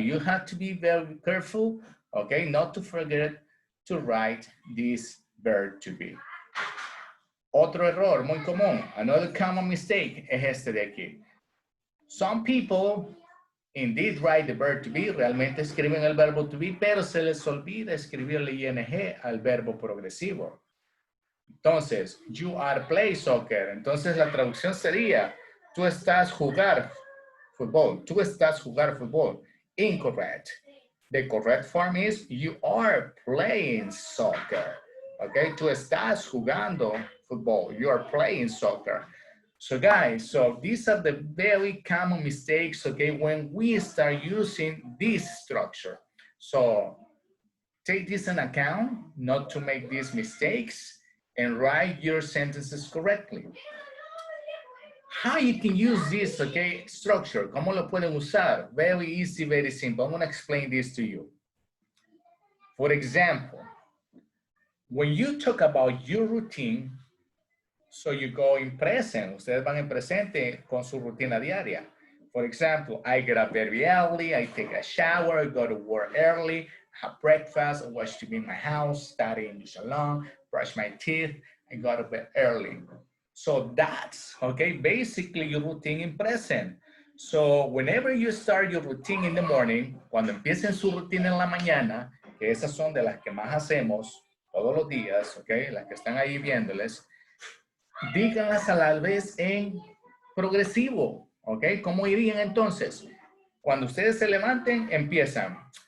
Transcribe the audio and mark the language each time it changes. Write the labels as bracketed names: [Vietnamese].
[English] You have to be very careful, okay, not to forget to write this verb to be. [Spanish] Otro error muy común, [English] another common mistake [Spanish] es este de aquí. [English] Some people indeed write the verb to be, [Spanish] realmente escriben el verbo to be, pero se les olvida escribirle ing al verbo progresivo. Entonces, [English] you are play soccer. [Spanish] Entonces la traducción sería, tú estás fútbol. Tú estás jugar fútbol. [English] Incorrect. The correct form is you are playing soccer. [Spanish] Okay, tú estás jugando fútbol. [English] You are playing soccer. So guys, so these are the very common mistakes, okay, when we start using this structure. So take this in account, not to make these mistakes, and write your sentences correctly. How you can use this, okay, structure, [Spanish] ¿cómo lo pueden usar? [English] Very easy, very simple. I'm gonna explain this to you. For example, when you talk about your routine, so you go in present, [Spanish] ustedes van en presente con su rutina diaria. [English] For example, I get up very early, I take a shower, I go to work early, have breakfast, I watch TV in my house, study English alone, brush my teeth, I go to bed early. So that's, okay, basically your routine in present. So whenever you start your routine in the morning, [Spanish] cuando empiecen su rutina en la mañana, que esas son de las que más hacemos todos los días, okay, las que están ahí viéndoles, díganlas a la vez en progresivo, ¿ok? ¿Cómo irían entonces? Cuando ustedes se levanten, empiezan.